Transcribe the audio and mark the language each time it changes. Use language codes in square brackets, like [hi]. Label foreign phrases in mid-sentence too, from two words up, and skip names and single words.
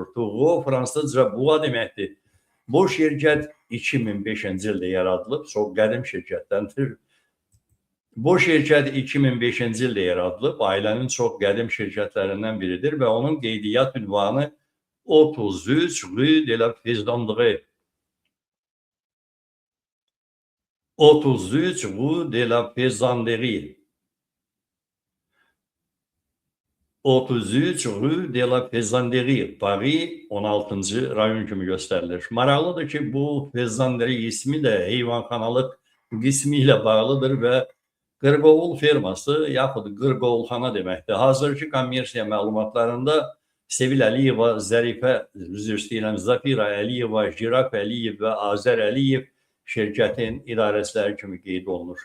[az] Touğu fransızca buğa deməkdir. Bu şirkət 2005-ci ildə yaradılıb, çox qədim şirkətdəndir. Bu şirkət 2005-ci ildə yaradılıb, ailənin çox qədim şirkətlərindən biridir və onun qeydiyyat ünvanı 33 Rue de la Faisanderie. 33 Rue de la Faisanderie. 33 Rue de la Faisanderie. Paris 16-cı rayon kimi göstərilir. Maraqlıdır ki, bu Faisanderie ismi də heyvanxanalıq qismi ilə bağlıdır və Qırqovul ferması yaxud Qırqovulxana deməkdir. Hazırki kommersiya məlumatlarında Sevil Əliyeva, Zafira Əliyeva, Jiraf Əliyev və Azər Əliyev şirkətin idarəçiləri kimi qeyd olunur.